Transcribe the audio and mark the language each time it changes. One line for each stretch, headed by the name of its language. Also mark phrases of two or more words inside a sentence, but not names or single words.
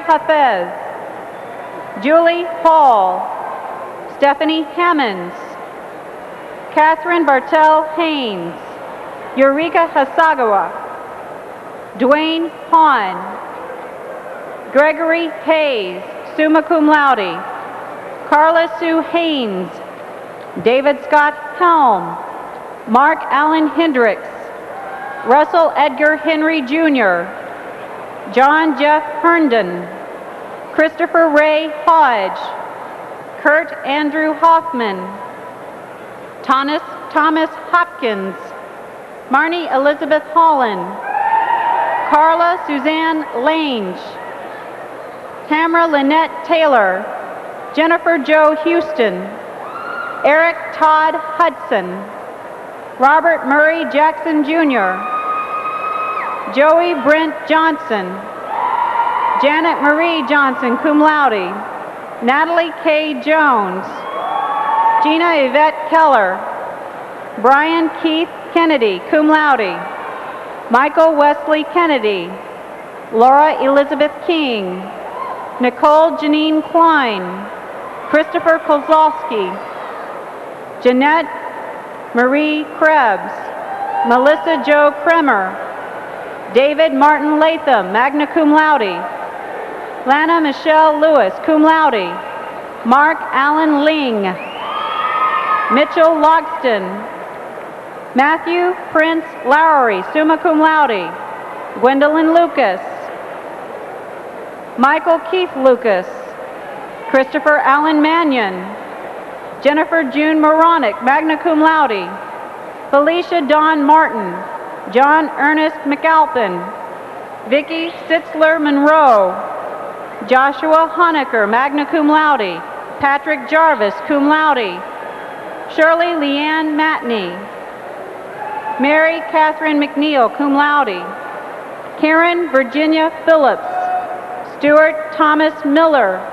English: Hafez, Julie Hall, Stephanie Hammonds, Catherine Bartell Haynes, Eureka Hasagawa, Dwayne Hahn, Gregory Hayes,
Latin: summa cum laude,
English: Carla Sue Haynes, David Scott Helm, Mark Allen Hendricks, Russell Edgar Henry Jr., John Jeff Herndon, Christopher Ray Hodge, Kurt Andrew Hoffman, Thomas Hopkins, Marnie Elizabeth Holland, Carla Suzanne Lange, Tamara Lynette Taylor, Jennifer Jo Houston, Eric Todd Hudson, Robert Murray Jackson Jr., Joey Brent Johnson, Janet Marie Johnson,
Latin: cum laude,
English: Natalie K. Jones, Gina Yvette Keller, Brian Keith Kennedy,
Latin: cum laude,
English: Michael Wesley Kennedy, Laura Elizabeth King, Nicole Janine Klein, Christopher Kozlowski, Jeanette Marie Krebs, Melissa Jo Kremer, David Martin Latham,
Latin: magna cum laude,
English: Lana Michelle Lewis,
Latin: cum laude,
English: Mark Allen Ling, Mitchell Logston, Matthew Prince Lowry,
Latin: summa cum laude,
English: Gwendolyn Lucas, Michael Keith Lucas, Christopher Allen Mannion, Jennifer June Moronic,
Latin: magna cum laude,
English: Felicia Dawn Martin, John Ernest McAlpin, Vicki Sitzler Monroe, Joshua Honecker,
Latin: magna cum laude,
English: Patrick Jarvis,
Latin: cum laude,
English: Shirley Leanne Matney, Mary Catherine McNeil,
Latin: cum laude,
English: Karen Virginia Phillips, Stuart Thomas Miller,